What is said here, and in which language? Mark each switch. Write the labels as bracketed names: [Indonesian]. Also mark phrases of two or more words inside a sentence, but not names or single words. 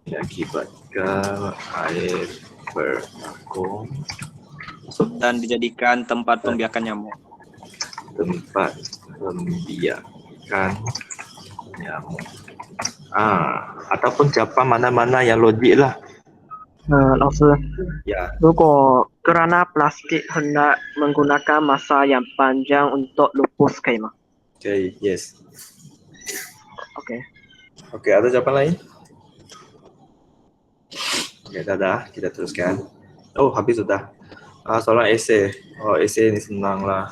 [Malay] Diakibatkan air bertakung dan dijadikan tempat pembiakan nyamuk. tempat pembiakan nyamuk. Ataupun jawapan mana-mana yang logik lah. [Chinese] 老师， [Malay] Ya, 如果 kerana plastik hendak menggunakan masa yang panjang untuk lupus, [Chinese] 可以吗 [English] okay, yes. ？OK， [Malay] Okey, ada jawapan lain? Okey, dah. Kita teruskan. Oh, habis sudah. Soalan esei. Oh, esei ni senang lah.